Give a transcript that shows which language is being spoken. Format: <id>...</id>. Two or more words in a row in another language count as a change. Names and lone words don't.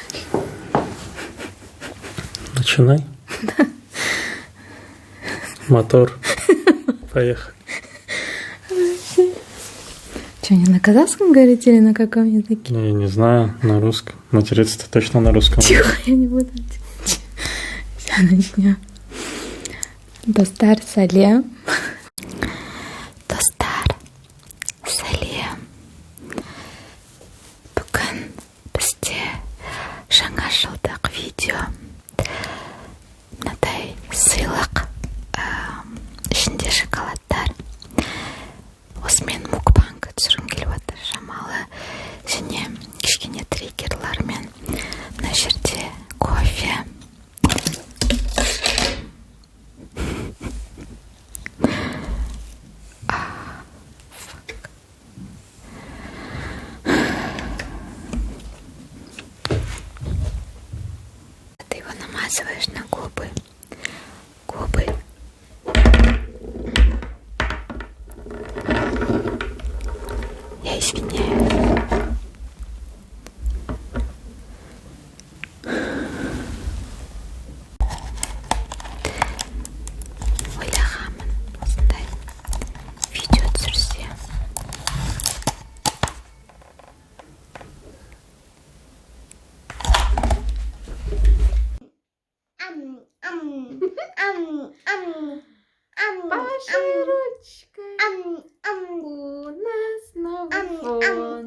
<ru>Начинай. Мотор. Поехали. Что, не на казахском говорите или на каком языке? Я не знаю, на русском. Материться-то точно на русском. Тихо, я не буду. Все, начнем.</ru> <kk>Достар салем. Достар салем. Бүгін бізде жаңа жылдық видео. Мынадай сыйлық. Ішінде шоколадтар. Осымен мукбанг түсіргім келіп отыр. Шамалы және кішкене триггерлармен. Мына жерде кофе.</kk> <ru>Ты его намазываешь на губы. Губы. Я извиняюсь.</ru> <kk>Ойлағанмын осындай видео түсірсем.</kk> <ru>Паши ручкой. У нас новый фон.</ru>